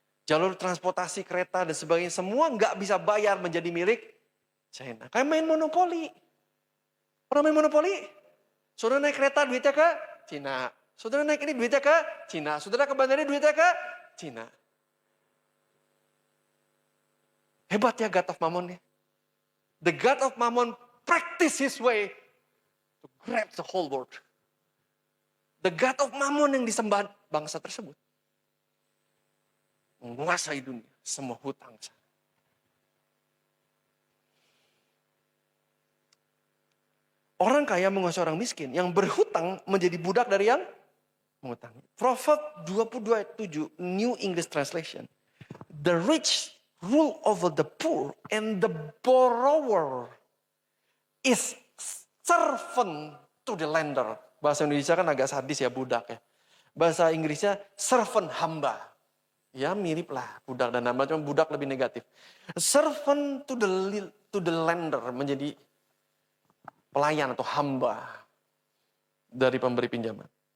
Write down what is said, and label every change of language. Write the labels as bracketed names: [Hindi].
[Indonesian] Jalur transportasi, kereta dan sebagainya semua nggak bisa bayar menjadi milik China. Kayak main monopoli. Orang main monopoli, saudara naik kereta duitnya ke Cina. Saudara naik ini duitnya ke Cina. Saudara ke bandara duitnya ke Cina. Hebat ya God of Mammon ya. [English] The God of Mammon practice his way to grab the whole world. [Indonesian] The God of Mammon yang disembah bangsa tersebut. Menguasai dunia, semua hutang. Orang kaya menguasai orang miskin, yang berhutang menjadi budak dari yang mengutangi. [English] Proverb 22 ayat 7, New English Translation. The rich rule over the poor and the borrower is servant to the lender. [Indonesian] Bahasa Indonesia kan agak sadis ya, budak ya. Bahasa Inggrisnya servant, hamba. Ya mirip lah budak dan hamba, cuma budak lebih negatif. [English] Servant to the lender, [Indonesian] menjadi pelayan atau hamba dari pemberi pinjaman.